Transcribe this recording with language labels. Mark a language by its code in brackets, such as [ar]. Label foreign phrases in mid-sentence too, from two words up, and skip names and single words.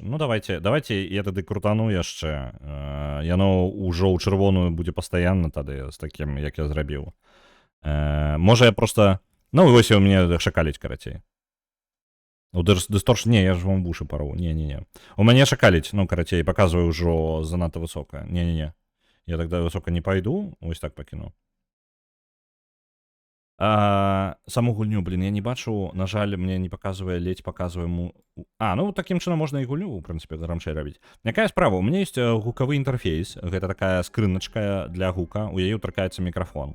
[be] Ну, давайте я тады крутану яшчэ. Яно ўжо ў чырвоную будзе пастаянна тады з такім, як я зрабіў. Можа я проста... Ну, вось у мяне шакаліць, карацей. У дысторшн... Не, я ж вам вушы пару. Не. У мяне шакаліць, ну, карацей, паказваю ўжо занадта высока. [ru] Не. Я тогда высоко не пойду, [be] ось так пакіну. Саму гульню, блин, я не бачу, на жаль, мне не паказвае, ледзь паказвае ну, такім чынам можна і гульню, у прынцыпе, грамчэй рабіць. Якая справа? [ru] У меня есть [be] гукавы інтэрфейс, гэта такая скрыначка для гука, у яе ўтыркаецца мікрафон.